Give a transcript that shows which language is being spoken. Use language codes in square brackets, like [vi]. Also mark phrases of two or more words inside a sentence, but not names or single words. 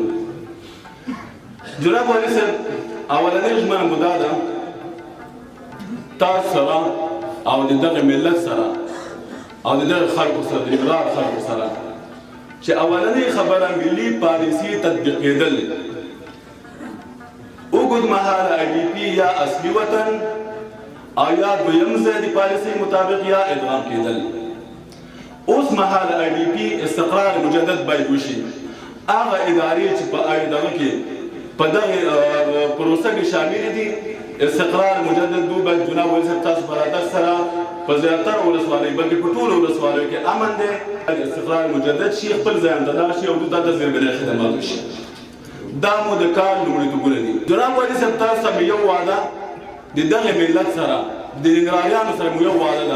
[ps] جناب والي صاحب اولنۍ ژمنه مو دا ده تاسو سره او د دغه ملت سره او د دغه خلکو سره د ننګرهار خلکو سره چې اولنۍ خبره ملي پالیسي تطبیقېدل، اوږد مهاله IDP یا اصلي وطن او یا دویم ځای د پالیسۍ مطابق یا ادغام کېدل. اوس مهاله IDP استقرار مجدد باید وشي. هغه ادارې چې په دغه کې په دغه پروسه کې شاملې دي استقرار مجدد دو باید جناب والي صاحب تاسو برادر سره په زیاتره ولسوالیو بلکې په ټولو ولسوالیو کې امن دی استقرار مجدد شي، خپل ځای ته لاړ شي او دلته د زیربنای خدمات وشي. دا مو د کار لومړیتوبونه دي. جناب والي صاحب تاسو سره یو وعده د دغه ملت سره د ننګرهاریانو سره مو یو وعده ده.